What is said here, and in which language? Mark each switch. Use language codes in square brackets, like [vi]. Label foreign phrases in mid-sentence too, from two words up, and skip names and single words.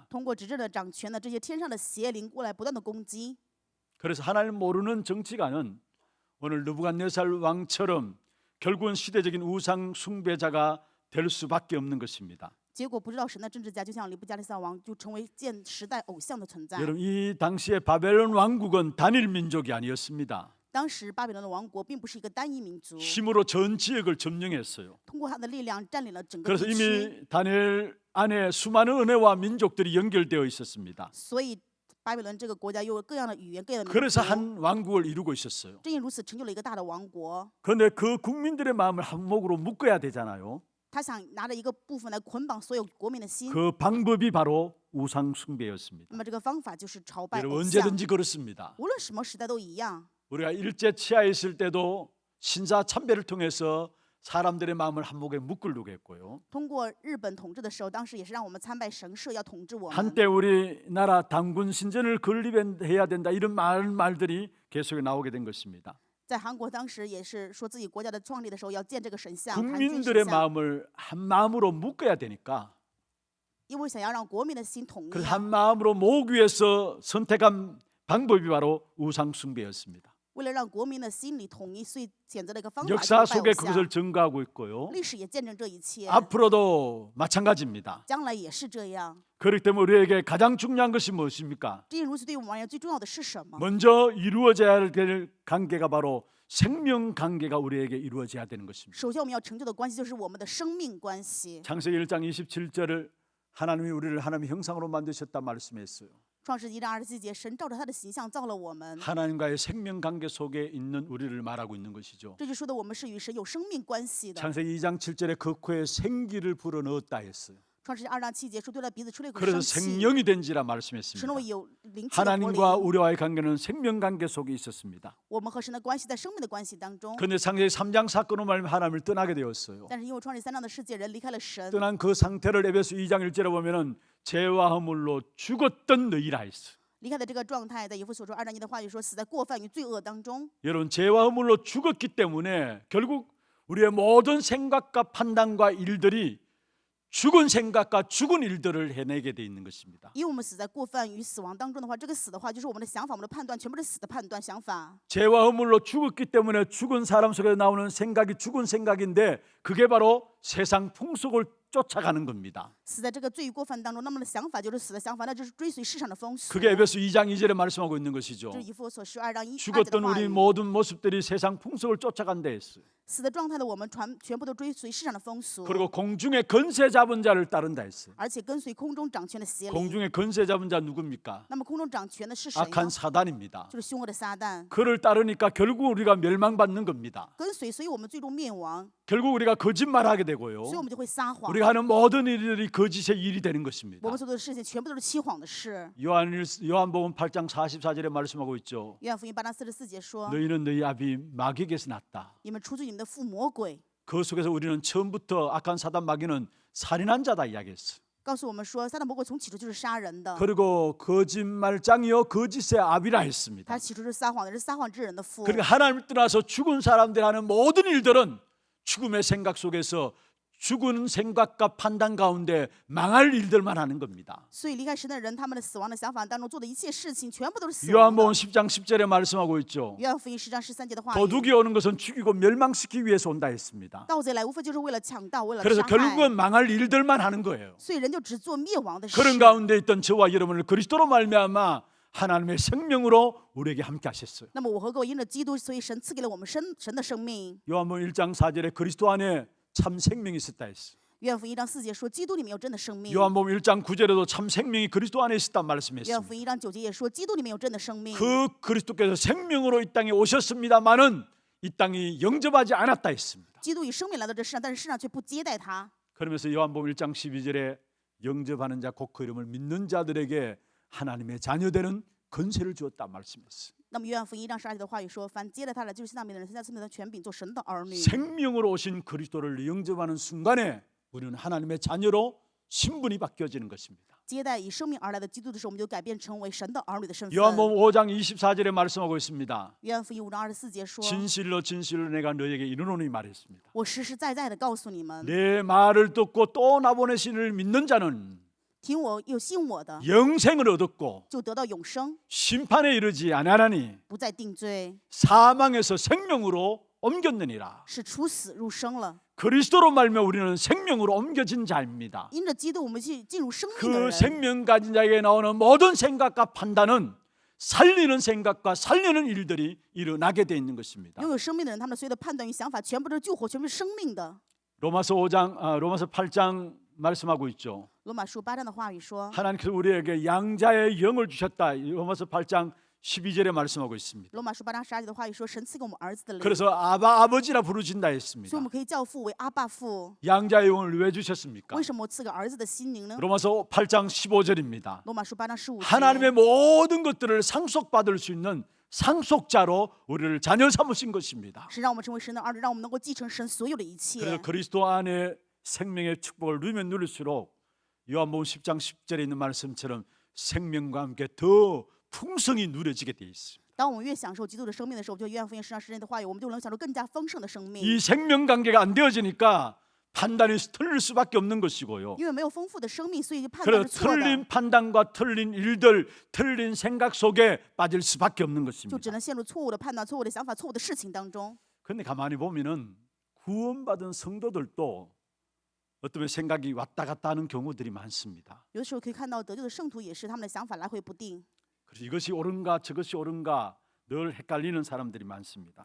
[zh] 通过执政的掌权的这些天上的邪灵过来，不断的攻击。 [ko] 그래서 하나님 모르는 정치가는 오늘 느부갓네살 왕처럼 결국은 시대적인 우상 숭배자가 될 수밖에 없는 것입니다. [zh] 结果不知道神的政治家，就像尼布加利撒王，就成为建时代偶像的存在。 [ko] 여러분 이 당시에 바벨론 왕국은 단일 민족이 아니었습니다. [zh] 当时巴比伦的王国并不是一个单一民族， [ko] 힘으로 전 지역을 점령했어요. [zh] 通过他的力量占领了整个 [ko] 그래서 [zh] 地区， [ko] 이미 다니엘 안에 수많은 은혜와 민족들이 연결되어 있었습니다. [zh] 所以巴比伦这个国家有各样的语言、各样的民 [ko] 그래서 [zh] 族。 [ko] 한 왕국을 이루고 있었어요. [zh] 正因如此，成就了一个大的王国。 [ko] 그런데 그 국민들의 마음을 한목으로 묶어야 되잖아요. [zh] 他想拿着一个部分来捆绑所有国民的心， [ko] 그 방법이 바로 우상 숭배였습니다. [zh] 那么这个方法就是朝拜 [ko] 여러분 [zh] 偶像。 [ko] 언제든지 그렇습니다. [zh] 无论什么时代都一样。 [ko] 우리가 일제 치하에 있을 때도 신사 참배를 통해서 사람들의 마음을 한목에 묶으려고 했고요. [zh] 通过日本统治的时候，当时也是让我们参拜神社，要统治我们。 [ko] 한때 우리나라 당군 신전을 건립해야 된다 이런 많은 말들이 계속 나오게 된 것입니다. [zh] 在韩国当时也是说自己国家的创立的时候要建这个神像，韩君 [ko] 국민들의 [zh] 神像， [ko] 마음을 한 마음으로 묶어야 되니까 [zh] 因为想要让国民的心统一 [ko] 그 ，한 마음으로 모으기 위해서 선택한 방법이 바로 우상 숭배였습니다. [zh] 为了让国民的心里统一，所以选择了一个方法， [ko] 역사 [zh] 就是拜 [ko] 속에 [zh] 偶像 [ko] 그것을 증거하고 있고요. [zh] 历史也见证这一切， [ko] 앞으로도 마찬가지입니다. [zh] 将来也是这样。 [ko] 그렇기 때문에 우리에게 가장 중요한 것이 무엇입니까? [zh] 正因如此，对我们而言最重要的是什么？ [ko] 먼저 이루어져야 될 관계가 바로 생명 관계가 우리에게 이루어져야 되는 것입니다. [zh] 首先我们要成就的关系就是我们的生命关系。 [ko] 창세기 1장 27절을 하나님이 우리를 하나님의 형상으로 만드셨다 말씀했어요. [zh] 创世纪1章27节，神照着他的形象造了我们， [ko] 하나님과의 생명 관계 속에 있는 우리를 말하고 있는 것이죠. [zh] 这就说的我们是与神有生命关系的。 [ko] 창세기 2장 7절에 그 코에 생기를 불어넣었다 했어요. [zh] 创世纪2章7节说，对他鼻子吹了一口 [ko] 그래서 [zh] 生气， [ko] 생명이 된지라 [zh] 使 [ko] 말씀했습니다. [zh] 我有灵气的活 [ko] 하나님과 [zh] 灵。 [ko] 우리와의 관계는 생명 관계 속에 있었습니다. [zh] 我们和神的关系在生命的关系当中， [ko] 그런데 창세기 3장 사건으로 말하면 하나님을 떠나게 되었어요. [zh] 但是因为创世3章的世界人离开了神， [ko] 떠난 그 상태를 에베소 2장 1절에 보면은 죄와 허물로 죽었던 너희라 했어요. [zh] 离开的这个状态，在以弗所说2章1的话语说，死在过犯与罪恶当中。 [ko] 여러분 죄와 허물로 죽었기 때문에 결국 우리의 모든 생각과 판단과 일들이 죽은 생각과 죽은 일들을 해내게 돼 있는 것입니다. [zh] 因为我们死在过犯与死亡当中的话，这个死的话就是我们的想法，我们的判断全部是死的判断想法。 [ko] 죄와 허물로 죽었기 때문에 죽은 사람 속에 나오는 생각이 죽은 생각인데 그게 바로 세상 풍속을 쫓아가는 겁니다. [zh] 死在这个罪与过犯当中，那么的想法就是死的想法，那就是追随世上的风俗。 [ko] 그게 에베소 2장 2절에 말씀하고 있는 것이죠. [zh] 这是以弗所书2章1、2节 [ko] 죽었던 [zh] 的话 [ko] 우리 [zh] 语。 [ko] 모든 모습들이 세상 풍속을 쫓아간다 했어요. [zh] 死的状态的我们全部都追随世上的风俗， [ko] 그리고 공중에 건세 잡은 자를 따른다 했어요. [zh] 而且跟随空中掌权的邪灵。 [ko] 공중에 건세 잡은 자 누굽니까? [zh] 那么空中掌权的是谁呢？ [ko] 악한 사단입니다. [zh] 就是凶恶的撒旦。 [ko] 그를 따르니까 결국 우리가 멸망받는 겁니다. [zh] 跟随，所以我们最终灭亡。 [ko] 결국 우리가 거짓말하게 되고요. [zh] 所以我们就会撒谎。 [ko] 우리가 하는 모든 일들이 거짓의 일이 되는 [zh] 我 [ko] 것입니다. [zh] 们做的事情全部都是欺谎的事。 [ko] 요한복음 8장 44절에 말씀하고 있죠. [zh] 约翰福音8章44节说 [ko] 너희는 너희 아비 마귀에게서 났다. [zh] 你们出自你们的父魔鬼， [ko] 그 속에서 우리는 처음부터 악한 사단 마귀는 살인한 자다 이야기했어. [zh] 告诉我们说撒旦魔鬼从起初就是杀人的， [ko] 그리고 거짓말장이요 거짓의 아비라 했습니다. [zh] 他起初是撒谎的，是撒谎之人的父。 [ko] 그러니까 하나님을 떠나서 죽은 사람들이 하는 모든 일들은 죽음의 생각 속에서 죽은 생각과 판단 가운데 망할 일들만 하는 겁니다. [zh] 所以离开神的人，他们的死亡的想法当中做的一切事情，全部都是死亡的。 [ko] 요한복음 10장 10절에 말씀하고 있죠. [zh] 约翰福音10章13节的话语， [ko] 도둑이 오는 것은 죽이고 멸망시키기 위해서 온다 했습니다. [zh] 盗贼来无非就是为了抢盗，为了 [ko] 그래서 [zh] 杀害， [ko] 결국은 망할 일들만 하는 거예요. [zh] 所以人就只做灭亡的事。 [ko] 그런 가운데 있던 저와 여러분을 그리스도로 말미암아 하나님의 생명으로 우리에게 함께 하셨어요. [zh] 那么我和各位因着基督，所以神赐给了我们神的生命。 [ko] 요한복음 1장 4절에 그리스도 안에 참 생명이 있었다 했어. [zh] 约翰福音1章4节说，基督里面有真的生命。 [ko] 요한복음 1장 9절에도 참 생명이 그리스도 안에 있었다 [zh] 约翰 [ko] 말씀했습니다. [zh] 福音1章9节也说，基督里面有真的生命。 [ko] 그 그리스도께서 생명으로 이 땅에 오셨습니다마는 이 땅이 영접하지 않았다 했습니다. [zh] 基督以生命来到这世上，但是世上却不接待他。 [ko] 그러면서 요한복음 1장 12절에 영접하는 자 곧 그 이름을 믿는 자들에게 하나님의 자녀되는 권세를 주었다 말씀했어요. [zh] 那么约翰福音1章12节的话语说，凡接待他的，就是信他名的人，参加赐名的权柄，做神的儿女。 [ko] 생명으로 오신 그리스도를 영접하는 순간에 우리는 하나님의 자녀로 신분이 바뀌어지는 것입니다. [zh] 接待以生命而来的基督的时候，我们就改变成为神的儿女的身份。 [ko] 요한복음 5장 24절에 말씀하고 있습니다. [zh] 约翰福音5章24节说， [ko] 진실로 진실로 내가 너에게 이르노니 말했습니다. [zh] 我实实在在的告诉你们， [ko] 내 말을 듣고 또 나보내신 이를 믿는 자는 [zh] 听我又信我的， [ko] 영생을 얻었고 [zh] 就得到永生， [ko] 심판에 이르지 아니하나니 [zh] 不再定罪， [ko] 사망에서 생명으로 옮겼느니라. [zh] 是出死入生了。 [ko] 그리스도로 말며 우리는 생명으로 옮겨진 자입니다. [zh] 因着基督，我们去进入生命的 [ko] 그 [zh] 人。 [ko] 생명 가진 자에게 나오는 모든 생각과 판단은 살리는 생각과 살리는 일들이 일어나게 돼 있는 것입니다. [zh] 拥有生命的人，他们所有的判断与想法，全部都是救活，全部是生命的。 [ko] 로마서 8장 말씀하고 있죠. [zh] 罗马书8章的话语说， [ko] 하나님께서 우리에게 양자의 영을 주셨다. 로마서 8장 12절에 말씀하고 있습니다. [zh] 罗马书8章12节的话语说，神赐给我们儿子的灵， [ko] 그래서 아버지라 부르진다 [zh] 所以 [ko] 했습니다. [zh] 我们可以叫父为阿爸父。 [ko] 양자의 영을 왜 주셨습니까? [zh] 为什么赐给儿子的心灵呢？ [ko] 로마서 8장 15절입니다. [zh] 罗马书8章15节， [ko] 하나님의 모든 것들을 상속받을 수 있는 상속자로 우리를 자녀 삼으신 것입니다. [zh] 是让我们成为神的儿女，让我们能够继承神所有的一 [ko] 그래서 [zh] 切。 [ko] 그리스도 안에 생명의 축복을 누리면 누릴수록 요한복음 10장 10절에 있는 말씀처럼 생명과 함께 더 풍성히 누려지게 돼 있습니다. [zh] 当我们越享受基督的生命的时候，就约翰福音10章10节的话语，我们就能享受更加丰盛的生命。 [ko] 이 생명 관계가 안 되어지니까 판단이 틀릴 수밖에 없는 것이고요. [zh] 因为没有丰富的生命，所以判断 [ko] 그래서 [zh] 是错的， [ko] 틀린 판단과 틀린 일들, 틀린 생각 속에 빠질 수밖에 없는 [zh] 就 [ko] 것입니다. [zh] 只能陷入错误的判断、错误的想法、错误的事情当中。 [ko] 그런데 가만히 보면은 구원받은 성도들도 어떤 생각이 왔다 갔다 하는 경우들이 많습니다. [zh] 有的时候可以看到得救的圣徒也是他们的想法来回不定， [ko] 그래서 이것이 옳은가 저것이 옳은가 늘 헷갈리는 사람들이 많습니다.